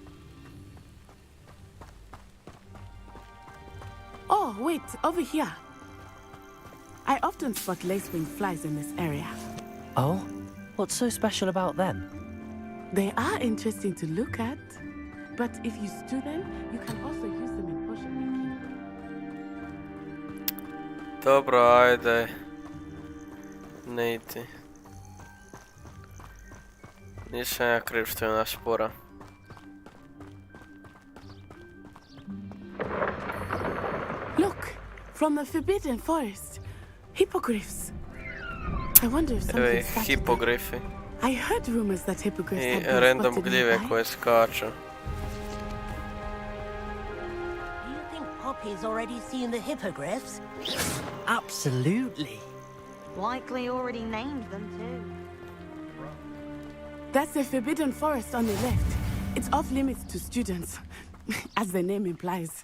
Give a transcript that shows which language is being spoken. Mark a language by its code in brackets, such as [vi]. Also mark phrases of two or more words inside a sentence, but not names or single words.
[en] Oh, wait, over here. I often spot lacewing flies in this area. Oh? What's so special about them? They are interesting to look at, but if you stew them, you can also use them in potion making. [hr] Dobro, ajde. Ne iti. Nisam ja kriv što je ona spora. [en] Look, from the Forbidden Forest. Hippogriffs. I wonder if something started them. [hr] Hipogrifi. [en] I heard rumors that hippogriffs I had been random spotted [hr] gljive [en] nearby. [hr] koje skaču. [en] Do you think Poppy's already seen the hippogriffs? Absolutely. Likely already named them too. That's the Forbidden Forest on the left. It's off limits to students, as the name implies.